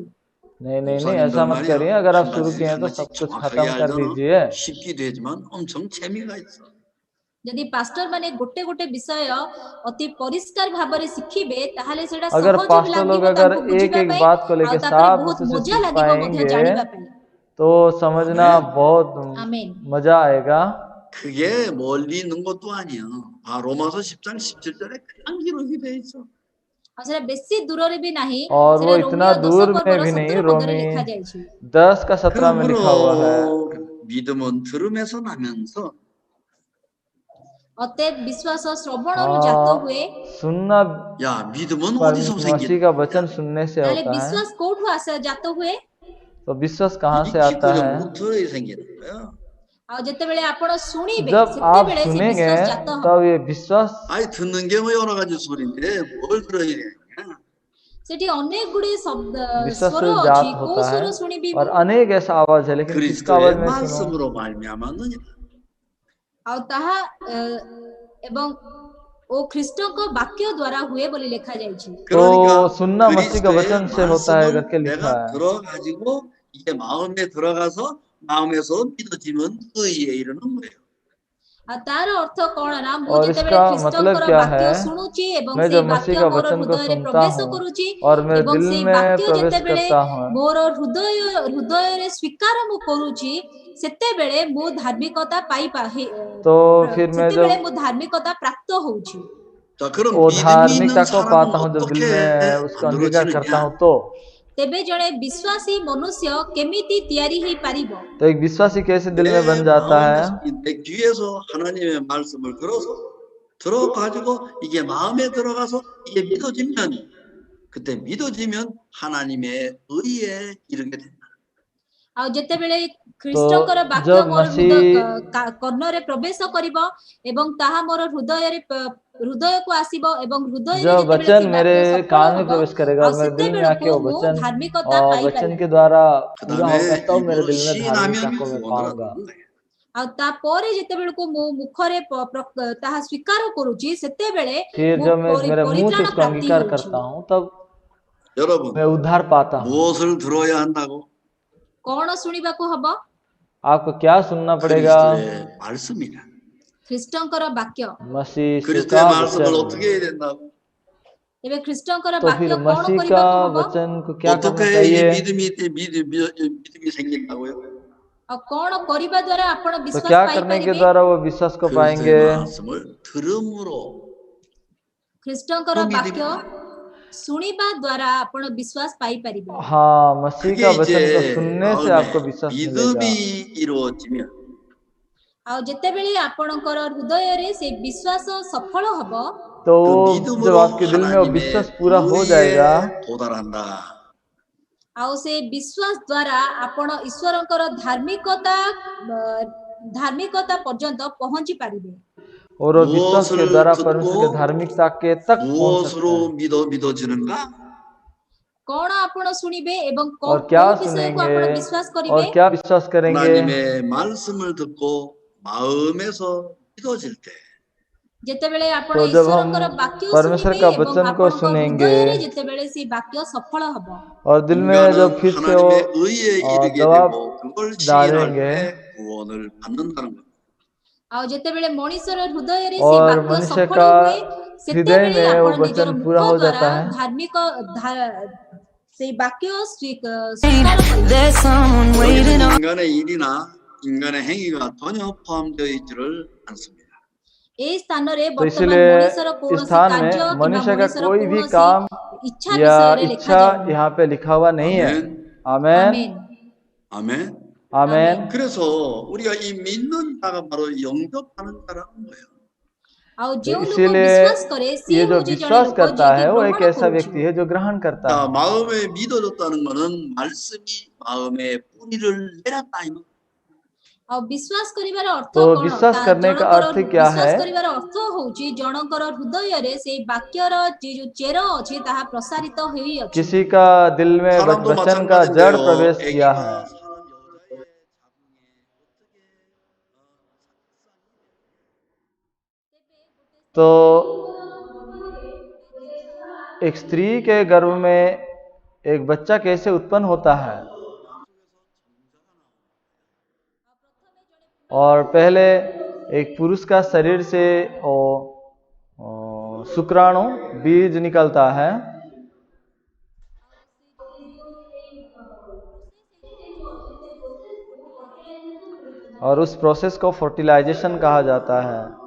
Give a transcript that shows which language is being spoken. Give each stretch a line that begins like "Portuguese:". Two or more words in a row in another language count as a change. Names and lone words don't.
Hindi: नहीं नहीं नहीं,
Korean: 목사님들
Hindi: ऐसा मत
Korean: 말이야.
Hindi: करिए। अगर आप शुरू
Korean: 한마디
Hindi: किए हैं तो
Korean: 한마디
Hindi: सब कुछ
Korean: 정확하게
Hindi: खत्म कर
Korean: 알잖아.
Hindi: दीजिए।
Korean: 쉽기도 하지만 엄청 재미가 있어.
Odia: ଯଦି ପାଷ୍ଟର ମାନେ ଗୋଟେ ଗୋଟେ ବିଷୟ ଅତି ପରିଷ୍କାର ଭାବରେ ଶିଖିବେ ତାହେଲେ ସେଟା
Hindi: अगर
Odia: ସହଜ
Hindi: पास्टर
Odia: ଲାଗିବ
Hindi: लोग अगर
Odia: ତାଙ୍କୁ
Hindi: एक
Odia: ବୁଝିବା
Hindi: एक
Odia: ପାଇଁ,
Hindi: बात को
Odia: ଆଉ
Hindi: लेके
Odia: ତାପରେ
Hindi: साफ
Odia: ବହୁତ
Hindi: रूप से
Odia: ମଜା
Hindi: सीख
Odia: ଲାଗିବ ମଧ୍ୟ
Hindi: पाएंगे
Odia: ଜାଣିବା ପାଇଁ।
Hindi: तो समझना
Korean: 아멘.
Hindi: बहुत
Odia: ଆମେନ୍।
Hindi: मजा आएगा।
Korean: 그게 멀리 있는 것도 아니야. 아, 로마서 10장 17절에 그냥 기록이 돼 있어.
Odia: ଆଉ ସେଟା ବେଶୀ ଦୂରରେ ବି ନାହିଁ,
Hindi: और
Odia: ସେଟା
Hindi: वो इतना
Odia: ରୋମିଓ 10
Hindi: दूर में
Odia: ପର୍ବର
Hindi: भी नहीं, 17
Odia: ପଦରେ
Hindi: रोमी
Odia: ଲେଖା ଯାଇଛି।
Hindi: 10 का 17 में लिखा हुआ है।
Korean: 그러므로 믿음은 들음에서 나면서
Odia: ଅତଏବ ବିଶ୍ୱାସ ଶ୍ରବଣରୁ ଜାତ ହୁଏ।
Hindi: सुनना
Korean: 야, 믿음은
Hindi: पर
Korean: 어디서
Hindi: मसीह
Korean: 생기는
Hindi: का
Korean: 거야?
Hindi: वचन सुनने से
Odia: ତାହେଲେ
Hindi: होता है।
Odia: ବିଶ୍ୱାସ କୋଉଠୁ ଜାତ ହୁଏ?
Hindi: तो विश्वास कहाँ से आता है?
Korean: 입 깊은 모터에 생기는 거야.
Odia: ଆଉ ଯେତେବେଳେ ଆପଣ ଶୁଣିବେ
Hindi: जब आप
Odia: ସେତେବେଳେ ସେ
Hindi: सुनेंगे
Odia: ବିଶ୍ୱାସ ଜାତ ହବ।
Hindi: तब ये विश्वास,
Korean: 아이 듣는 게 뭐 여러 가지 소리인데 뭘 들어야 되냐?
Odia: ସେଠି ଅନେକ ଗୁଡିଏ ଶବ୍ଦ
Hindi: विश्वास
Odia: ସ୍ୱର
Hindi: से
Odia: ଅଛି,
Hindi: जात
Odia: କୋଉ
Hindi: होता है
Odia: ସ୍ୱର ଶୁଣିବି
Hindi: और
Odia: ମୁଁ?
Hindi: अनेक ऐसा आवाज है, लेकिन किसका आवाज
Korean: 그리스도의
Hindi: मैं सुनूं?
Korean: 말씀으로 말미암았느냐?
Odia: ଆଉ ତାହା ଏବଂ ଓ ଖ୍ରୀଷ୍ଟଙ୍କ ବାକ୍ୟ ଦ୍ୱାରା ହୁଏ ବୋଲି ଲେଖା ଯାଇଛି।
Hindi: तो
Korean: 그러니까
Hindi: सुनना मसीह का
Korean: 그리스도의
Hindi: वचन से होता है
Korean: 말씀을
Hindi: करके लिखा
Korean: 내가
Hindi: है।
Korean: 들어가지고 이게 마음에 들어가서 마음에서 믿어지면 의에 이르는 거예요.
Odia: ଆଉ ତାର ଅର୍ଥ କଣ ନା, ମୁଁ
Hindi: और
Odia: ଯେତେବେଳେ
Hindi: इसका
Odia: ଖ୍ରୀଷ୍ଟଙ୍କର
Hindi: मतलब क्या
Odia: ବାକ୍ୟ
Hindi: है?
Odia: ଶୁଣୁଛି ଏବଂ
Hindi: मैं
Odia: ସେଇ
Hindi: जब
Odia: ବାକ୍ୟ
Hindi: मसीह का
Odia: ମୋର
Hindi: वचन को
Odia: ହୃଦୟରେ
Hindi: सुनता
Odia: ପ୍ରବେଶ
Hindi: हूँ
Odia: କରୁଛି
Hindi: और मेरे
Odia: ଏବଂ
Hindi: दिल
Odia: ସେଇ
Hindi: में
Odia: ବାକ୍ୟ
Hindi: प्रवेश
Odia: ଯେତେବେଳେ
Hindi: करता हूँ,
Odia: ମୋର ହୃଦୟରେ ସ୍ୱୀକାର ମୁଁ କରୁଛି, ସେତେବେଳେ ମୁଁ ଧାର୍ମିକତା
Hindi: तो फिर मैं
Odia: ସେତେବେଳେ
Hindi: जब
Odia: ମୁଁ ଧାର୍ମିକତା ପ୍ରାପ୍ତ ହଉଛି।
Korean: 자, 그럼
Hindi: वो
Korean: 믿음이 있는
Hindi: धार्मिकता को
Korean: 사람은
Hindi: पाता हूँ, जब दिल
Korean: 어떻게
Hindi: में उसको अंगीकार करता
Korean: 만들어지느냐?
Hindi: हूँ, तो
Odia: ତେବେ ଜଣେ ବିଶ୍ୱାସୀ ମନୁଷ୍ୟ କେମିତି ତିଆରି ହେଇପାରିବ?
Hindi: तो एक विश्वासी कैसे दिल
Korean: 내
Hindi: में बन जाता है?
Korean: 마음에 내 귀에서 하나님의 말씀을 들어가지고 이게 마음에 들어가서 이게 믿어지면 그때 믿어지면 하나님의 의에 이르게 된다.
Odia: ଆଉ ଯେତେବେଳେ
Hindi: तो
Odia: ଖ୍ରୀଷ୍ଟଙ୍କର ବାକ୍ୟ
Hindi: जब
Odia: ମୋର
Hindi: मसीह
Odia: କର୍ଣ୍ଣରେ ପ୍ରବେଶ କରିବ ଏବଂ ତାହା ମୋର ହୃଦୟକୁ ଆସିବ ଏବଂ ହୃଦୟରେ
Hindi: जब
Odia: ଯେତେବେଳେ
Hindi: वचन
Odia: ସେ
Hindi: मेरे
Odia: ବାକ୍ୟ ସଫଳ
Hindi: कान में
Odia: ହବ,
Hindi: प्रवेश करेगा
Odia: ଆଉ
Hindi: और मेरे दिल में आके
Odia: ସେତେବେଳକୁ
Hindi: वो
Odia: ମୁଁ
Hindi: वचन
Odia: ଧାର୍ମିକତା
Hindi: और वचन
Odia: ପାଇପାରିବି।
Hindi: के द्वारा पूरा
Korean: 그다음에
Hindi: होगा, तब मेरे
Korean: 입으로
Hindi: दिल में धार्मिकता
Korean: 시인하면
Hindi: को मैं
Korean: 구원을
Hindi: पाऊंगा।
Korean: 얻는 거예요.
Odia: ଆଉ ତାପରେ ଯେତେବେଳକୁ ମୁଁ ମୁଖରେ ତାହା ସ୍ୱୀକାର କରୁଛି, ସେତେବେଳେ
Hindi: फिर
Odia: ମୁଁ
Hindi: जब मैं मेरे मुंह से
Odia: ପରିତ୍ରାଣ
Hindi: उसको
Odia: ପ୍ରାପ୍ତି
Hindi: अंगीकार
Odia: ହେଉଛି।
Hindi: करता हूँ, तब मैं
Korean: 여러분
Hindi: उद्धार पाता हूँ।
Korean: 무엇을 들어야 한다고?
Odia: କଣ ଶୁଣିବାକୁ ହବ?
Hindi: आपको क्या सुनना पड़ेगा?
Korean: 그리스도의 말씀이냐?
Odia: ଖ୍ରୀଷ୍ଟଙ୍କର ବାକ୍ୟ।
Hindi: मसीह
Korean: 그리스도의
Hindi: का
Korean: 말씀을
Hindi: वचन।
Korean: 어떻게 해야 된다고?
Odia: ତେବେ ଖ୍ରୀଷ୍ଟଙ୍କର
Hindi: तो
Odia: ବାକ୍ୟ
Hindi: फिर
Odia: କଣ
Hindi: मसीह का
Odia: କରିବାକୁ ହବ?
Hindi: वचन को क्या
Korean: 어떻게
Hindi: करना
Korean: 이
Hindi: चाहिए?
Korean: 믿음이 생긴다고요?
Odia: ଆଉ କଣ କରିବା ଦ୍ୱାରା ଆପଣ
Hindi: तो
Odia: ବିଶ୍ୱାସ
Hindi: क्या करने के
Odia: ପାଇପାରିବେ?
Hindi: द्वारा वो विश्वास को
Korean: 그리스도의
Hindi: पाएंगे?
Korean: 말씀을 들음으로
Odia: ଖ୍ରୀଷ୍ଟଙ୍କର
Korean: 그 믿음이
Odia: ବାକ୍ୟ ଶୁଣିବା ଦ୍ୱାରା ଆପଣ ବିଶ୍ୱାସ ପାଇପାରିବେ।
Hindi: हाँ, मसीह
Korean: 그게
Hindi: का वचन को
Korean: 이제
Hindi: सुनने से
Korean: 마음에
Hindi: आपको विश्वास मिलेगा।
Korean: 믿음이 이루어지면
Odia: ଆଉ ଯେତେବେଳେ ଆପଣଙ୍କର ହୃଦୟରେ ସେ ବିଶ୍ୱାସ ସଫଳ ହବ,
Hindi: तो
Korean: 그
Hindi: जब
Korean: 믿음으로
Hindi: आपके दिल में वो
Korean: 하나님의
Hindi: विश्वास पूरा हो
Korean: 의에
Hindi: जाएगा,
Korean: 도달한다.
Odia: ଆଉ ସେ ବିଶ୍ୱାସ ଦ୍ୱାରା ଆପଣ ଈଶ୍ୱରଙ୍କର ଧାର୍ମିକତା ପର୍ଯ୍ୟନ୍ତ ପହଞ୍ଚି ପାରିବେ।
Hindi: और वो विश्वास के
Korean: 무엇을
Hindi: द्वारा
Korean: 듣고
Hindi: परमेश्वर के धार्मिकता के तक पहुंच सकते हैं।
Korean: 무엇으로 믿어지는가?
Odia: କଣ ଆପଣ ଶୁଣିବେ ଏବଂ
Hindi: और क्या
Odia: କୋଉ ବିଷୟକୁ
Hindi: सुनेंगे
Odia: ଆପଣ ବିଶ୍ୱାସ
Hindi: और
Odia: କରିବେ?
Hindi: क्या विश्वास करेंगे?
Korean: 하나님의 말씀을 듣고 마음에서 믿어질 때
Odia: ଯେତେବେଳେ ଆପଣ
Hindi: तो जब हम
Odia: ଈଶ୍ୱରଙ୍କର ବାକ୍ୟ
Hindi: परमेश्वर
Odia: ଶୁଣିବେ
Hindi: का
Odia: ଏବଂ
Hindi: वचन को
Odia: ଆପଣଙ୍କ
Hindi: सुनेंगे
Odia: ହୃଦୟରେ ଯେତେବେଳେ ସେ ବାକ୍ୟ ସଫଳ ହବ,
Hindi: और दिल में जब
Korean: 인간은
Hindi: फिर से वो
Korean: 하나님의 의에 이르게
Hindi: जवाब
Korean: 되고 그걸 시인할
Hindi: डालेंगे
Korean: 때 구원을 받는다는 겁니다.
Odia: ଆଉ ଯେତେବେଳେ ମଣିଷର ହୃଦୟରେ ସେ
Hindi: और
Odia: ବାକ୍ୟ
Hindi: मनुष्य
Odia: ସଫଳ
Hindi: का
Odia: ହୁଏ,
Hindi: हृदय
Odia: ସେତେବେଳେ
Hindi: में
Odia: ଆପଣ
Hindi: वो
Odia: ନିଜର
Hindi: वचन
Odia: ମୁଖ
Hindi: पूरा हो
Odia: ଦ୍ୱାରା
Hindi: जाता है।
Odia: ସେଇ ବାକ୍ୟ ସ୍ୱୀକାର କରିବେ।
English: There's someone waiting
Korean: 여기는 on 인간의 일이나 인간의 행위가 전혀 포함되어 있지를 않습니다.
Odia: এই ସ୍ଥାନରେ
Hindi: तो
Odia: ବର୍ତ୍ତମାନ
Hindi: इसीलिए
Odia: ମଣିଷର
Hindi: इस
Odia: କୌଣସି
Hindi: स्थान
Odia: କାର୍ଯ୍ୟ
Hindi: में
Odia: କିମ୍ବା
Hindi: मनुष्य का
Odia: ମଣିଷର
Hindi: कोई भी
Odia: କୌଣସି
Hindi: काम
Odia: ଇଚ୍ଛା
Hindi: या
Odia: ବିଷୟରେ
Hindi: इच्छा
Odia: ଲେଖାଯାଉନି।
Hindi: यहाँ पे लिखा हुआ नहीं है।
Korean: 아멘.
Hindi: आमेन,
Korean: 아멘.
Hindi: आमेन।
Korean: 그래서 우리가 이 믿는 자가 바로 영접하는 자라는 거예요.
Odia: ଆଉ
Hindi: तो
Odia: ଯେଉଁ ଲୋକ
Hindi: इसीलिए
Odia: ବିଶ୍ୱାସ କରେ ସିଏ
Hindi: ये जो
Odia: ହେଉଛି ଜଣେ
Hindi: विश्वास
Odia: ଲୋକ
Hindi: करता
Odia: ଯିଏକି
Hindi: है वो एक
Odia: ଗ୍ରହଣ
Hindi: ऐसा
Odia: କରୁଛି।
Hindi: व्यक्ति है जो ग्रहण करता
Korean: 자,
Hindi: है।
Korean: 마음에 믿어졌다는 거는 말씀이 마음에 뿌리를 내렸다 이 말.
Odia: ଆଉ ବିଶ୍ୱାସ କରିବାର ଅର୍ଥ
Hindi: तो
Odia: କଣ?
Hindi: विश्वास करने का
Odia: ଜଣଙ୍କର
Hindi: अर्थ क्या
Odia: ବିଶ୍ୱାସ
Hindi: है?
Odia: କରିବାର ଅର୍ଥ ହଉଛି ଜଣଙ୍କର ହୃଦୟରେ ସେଇ ବାକ୍ୟର ଯୋଉ ଚେର ଅଛି ତାହା ପ୍ରସାରିତ ହୋଇଅଛି।
Hindi: किसी का दिल में
Korean: 사람도
Hindi: वचन का जड़
Korean: 마찬가지인데요.
Hindi: प्रवेश किया
Korean: 아기가
Hindi: है।
Korean: 사람 여자의 자궁에
Hindi: तो एक स्त्री के गर्भ में एक बच्चा कैसे उत्पन्न होता है? और पहले एक पुरुष का शरीर से शुक्राणु बीज निकलता है और उस प्रोसेस को फर्टिलाइजेशन कहा जाता है।